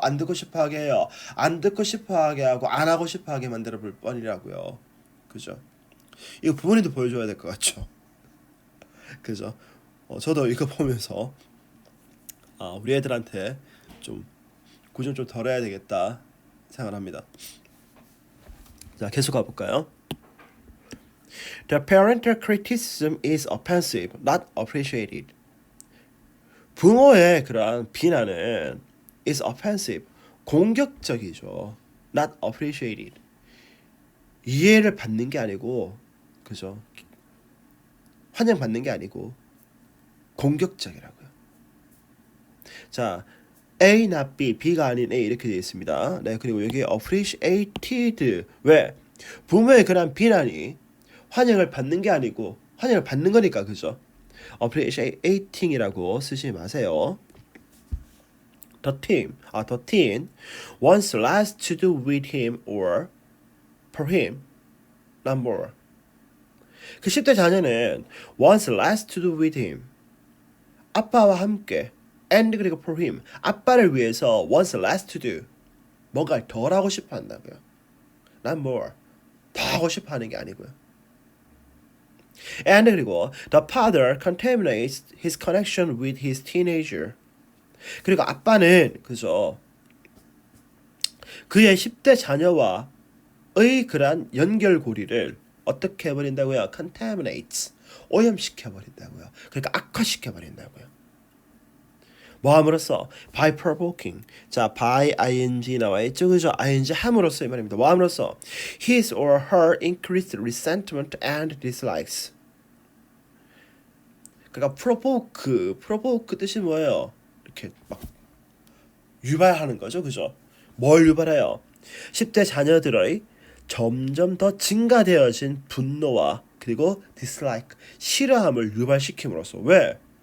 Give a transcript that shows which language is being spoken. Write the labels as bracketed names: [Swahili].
[Korean] 안 듣고 싶어 하게 해요? 안 듣고 싶어 하게 하고 안 하고 싶어 하게 만들어 볼 뻔이라고요. 그죠? 이거 부모님도 보여줘야 될 것 같죠? 그죠? 저도 이거 보면서 우리 애들한테 좀 구전 좀 덜 해야 되겠다 생각합니다. 자, 계속 가볼까요? [English] The parental criticism is offensive, not appreciated. [Korean] 부모의 그러한 비난은 [English] is offensive, [Korean] 공격적이죠. [English] not appreciated. [Korean] 이해를 받는 게 아니고, 그죠? 환영받는 게 아니고 공격적이라고요. 자, A not B, B가 아닌 A 이렇게 되어 있습니다. 네, 그리고 여기 appreciated. 왜? 부모의 그러한 비난이 환영을 받는 게 아니고 환영을 받는 거니까 그죠? appreciating이라고 쓰지 마세요. [English] The teen wants less to do with him or for him, not more. [Korean] 그 10대 자녀는 [English] wants less to do with him. [Korean] 아빠와 함께 and 그리고 for him. 아빠를 위해서 [English] wants less to do. [Korean] 뭔가를 덜 하고 싶어 한다고요. [English] not more. [Korean] 더 하고 싶어 하는 게 아니고요. [English] and 그리고 the father contaminates his connection with his teenager. [Korean] 그리고 아빠는 그죠 그의 10대 자녀와 그러한 연결고리를 어떻게 해버린다고요? contaminates. 오염시켜버린다고요. 그러니까 악화시켜버린다고요. 뭐 함으로써? [English] by provoking. [Korean] 자, by ing 나와 있죠. 그죠? ing 함으로써 이 말입니다. 뭐 함으로써? [English] his or her increased resentment and dislikes. [Korean] 그러니까 provoke 뜻이 뭐예요? 이렇게 막 유발하는 거죠. 그죠? 뭘 유발해요? 10대 자녀들의 점점 더 증가되어진 분노와 그리고 dislike, 싫어함을 유발시킴으로써. 왜?